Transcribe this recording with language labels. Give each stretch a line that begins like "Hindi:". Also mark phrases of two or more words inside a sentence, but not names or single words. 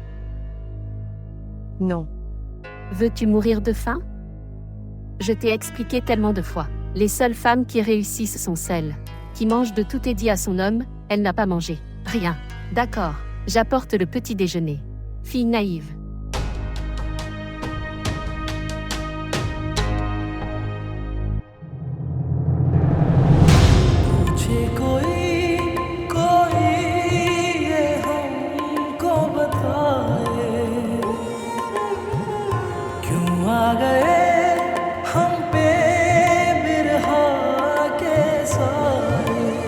French: Non. Veux-tu mourir de faim? Je t'ai expliqué tellement de fois. Les seules femmes qui réussissent sont celles qui mangent de tout et dit à son homme, elle n'a pas mangé. Rien. D'accord, j'apporte le petit déjeuner. Fille naïve.
Hindi: पूछे कोई कोई ये हमको बताए क्यों आ गए हम पे बिरहा के साए